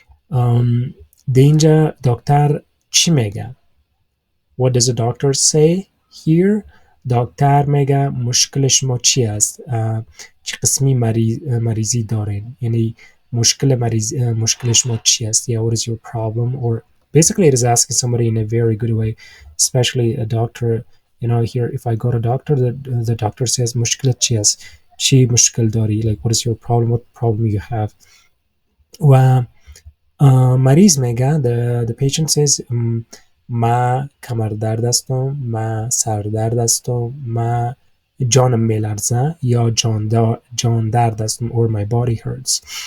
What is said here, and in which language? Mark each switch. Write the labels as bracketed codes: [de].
[fa] در اینجا دکتر چی میگه؟ [en] What does the doctor say here؟ [fa] دکتر میگه مشکل شما چی است؟ چه قسمی مریضی دارین؟ یعنی مشکل شما چی است؟ [en] Yeah, what is your problem? Or basically it is asking somebody in a very good way, especially a doctor. You know, here if I go to doctor, the doctor says [fa] مشکل چی است؟ چی مشکل داری؟ [en] Like what is your problem? What problem you have? [fa] و مریض میگه [en] the patient says [fa] ما کمر درد هستم، ما سر درد هستم، ما جانم میلرزه یا جان درد هستم [en] or my body hurts.